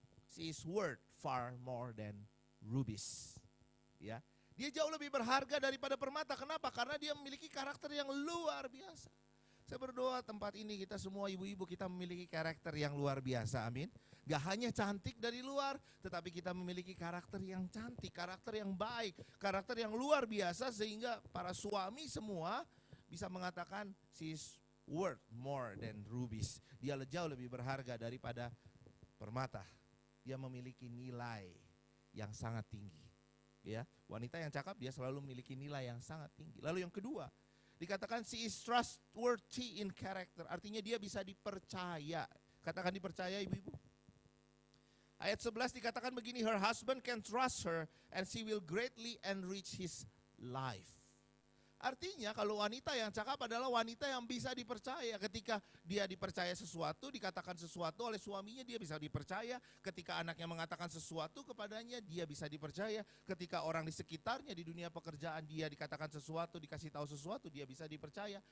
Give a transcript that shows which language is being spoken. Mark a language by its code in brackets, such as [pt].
[en] She is worth far more than rubies. [id] Ya. Dia jauh lebih berharga daripada permata. Kenapa? Karena dia memiliki karakter yang luar biasa. Saya berdoa tempat ini kita semua ibu-ibu kita memiliki karakter yang luar biasa, amin. Gak hanya cantik dari luar, tetapi kita memiliki karakter yang cantik, karakter yang baik, karakter yang luar biasa sehingga para suami semua bisa mengatakan [en] she's worth more than rubies. [id] Dia jauh lebih berharga daripada permata. Dia memiliki nilai yang sangat tinggi. Ya, wanita yang cakap dia selalu memiliki nilai yang sangat tinggi. Lalu yang kedua, dikatakan [en] she is trustworthy in character. [id] Artinya dia bisa dipercaya. Katakan dipercaya ibu-ibu. Ayat 11 dikatakan begini, [en] her husband can trust her and she will greatly enrich his life. [id] Artinya kalau wanita yang cakap adalah wanita yang bisa dipercaya. Ketika dia dipercaya sesuatu, dikatakan sesuatu oleh suaminya, dia bisa dipercaya. Ketika anaknya mengatakan sesuatu kepadanya, dia bisa dipercaya. Ketika orang di sekitarnya di dunia pekerjaan dia dikatakan sesuatu, dikasih tahu sesuatu, dia bisa dipercaya.